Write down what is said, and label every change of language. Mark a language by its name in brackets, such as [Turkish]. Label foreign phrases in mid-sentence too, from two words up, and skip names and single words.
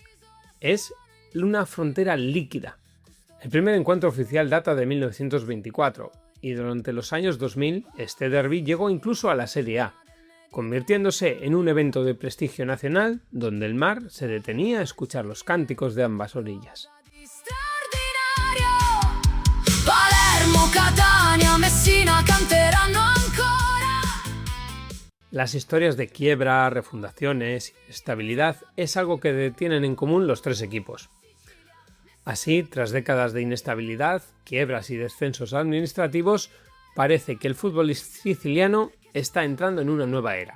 [Spanish] Es una frontera líquida. El primer encuentro oficial data de 1924, y durante los años 2000 este derbi llegó incluso a la Serie A, convirtiéndose en un evento de prestigio nacional donde el mar se detenía a escuchar los cánticos de ambas orillas. [Italian] Palermo, Catania, Messina canteranno ancora. [Spanish] Las historias de quiebra, refundaciones y estabilidad es algo que tienen en común los tres equipos. Así, tras décadas de inestabilidad, quiebras y descensos administrativos, parece que el fútbol siciliano está entrando en una nueva era.